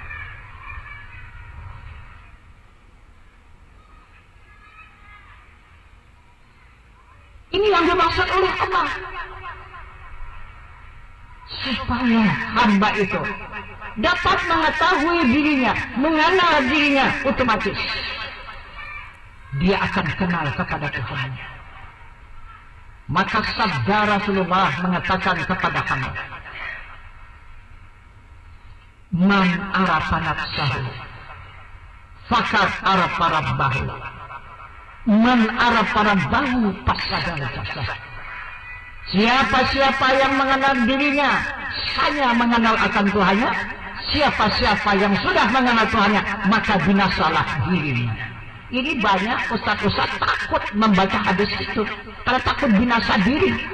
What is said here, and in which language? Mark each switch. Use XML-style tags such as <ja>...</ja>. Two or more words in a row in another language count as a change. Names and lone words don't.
<id>Ini yang dimaksud oleh Allah, supaya hamba itu dapat mengetahui dirinya, mengenal dirinya, otomatis dia akan kenal kepada Tuhan. Maka sabda Rasulullah mengatakan kepada hamba,</id> <ar>من عرف نفسه فقد عرف ربه، من عرف ربه فسد الجسد.</ar> <id>Siapa-siapa yang mengenal dirinya hanya mengenal akan Tuhannya. Siapa-siapa yang sudah mengenal Tuhannya, maka binasalah dirinya. Ini banyak ustaz-ustaz takut membaca hadis itu karena takut binasa diri.</id>